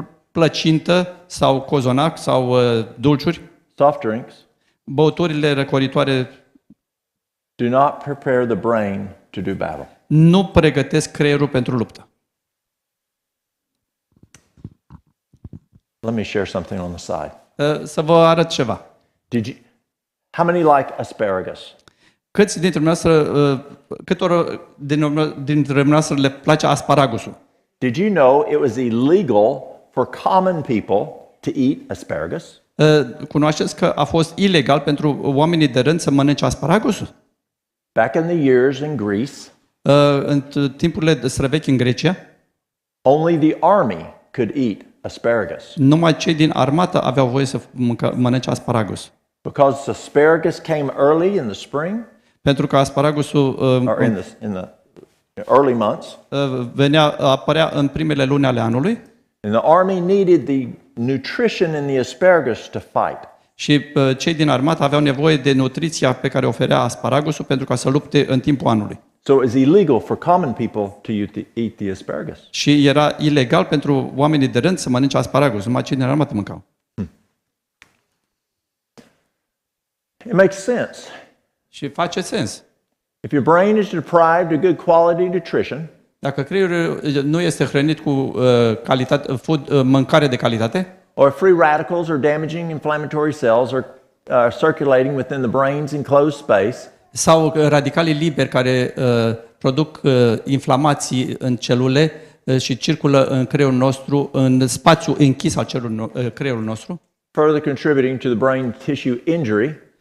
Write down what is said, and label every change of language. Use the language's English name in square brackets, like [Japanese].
[Romanian] plăcintă sau cozonac sau dulciuri, [English] soft drinks, [Romanian] băuturile răcoritoare [English] do not prepare the brain to do battle. [Romanian] nu pregătesc creierul pentru luptă. [English] Let me share something on the side. [Romanian] Să vă arăt ceva. [English] How many like asparagus? [Romanian] Câți dintre dumneavoastră, dintre dumneavoastră le place asparagusul? [English] Did you know it was illegal for common people to eat asparagus? [Romanian] Cunoașteți că a fost ilegal pentru oamenii de rând să mănânce asparagusul? [English] Back in the years in Greece, [Romanian] În timpurile străvechi în Grecia, [English] only the army could eat asparagus. [Romanian] numai cei din armată aveau voie să mănânce asparagus. [English] Because asparagus came early in the spring, [Romanian] Pentru că asparagusul [English] or in the early months, [Romanian] apărea în primele luni ale anului [English] and the army needed the nutrition in the asparagus to fight. [Romanian] și cei din armată aveau nevoie de nutriția pe care oferea asparagusul pentru ca să lupte în timpul anului. [English] So it was illegal for common people to eat the asparagus. [Romanian] Și era ilegal pentru oamenii de rând să mănânce asparagus, numai cei din armată mâncau. [English] It makes sense. [Romanian] Și face sens. [English] If your brain is deprived of good quality nutrition, [Romanian] Dacă creierul nu este hrănit cu mâncare de calitate, [English] or free radicals or damaging inflammatory cells are circulating within the brain's enclosed space, [Romanian] sau radicalii liberi care produc inflamații în celule și circulă în creierul nostru, în spațiul închis al creierului nostru, [English] further contributing to the brain tissue injury,